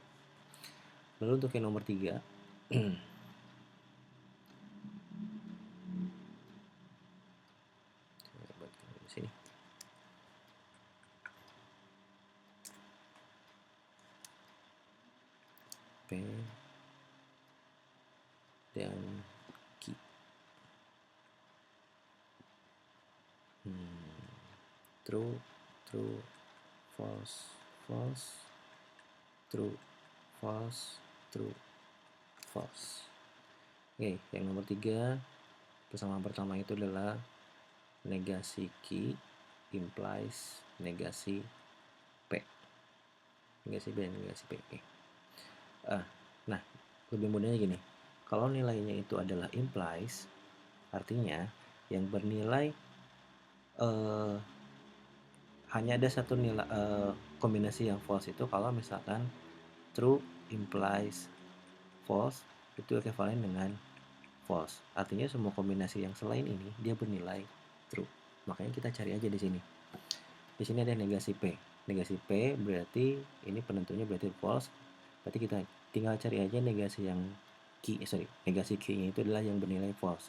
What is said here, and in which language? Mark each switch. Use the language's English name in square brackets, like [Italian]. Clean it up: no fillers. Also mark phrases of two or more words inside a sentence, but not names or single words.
[Indonesian] Lalu untuk yang nomor 3, saya buatkan di sini. P dan Q. [English] True, false, true, false, true, false. [Indonesian] Oke, yang nomor 3, persamaan pertama itu adalah negasi Q implies negasi P. Negasi P dan negasi P. Oke. Nah, lebih mudahnya gini. Kalau nilainya itu adalah implies, artinya yang bernilai hanya ada satu nilai kombinasi yang false itu kalau misalkan [English] true implies false, [Indonesian] itu ekuivalen dengan false. Artinya semua kombinasi yang selain ini dia bernilai true. Makanya kita cari aja di sini. Di sini ada negasi P. Negasi P berarti ini penentunya berarti false. Berarti kita tinggal cari aja negasi yang negasi Q-nya itu adalah yang bernilai false.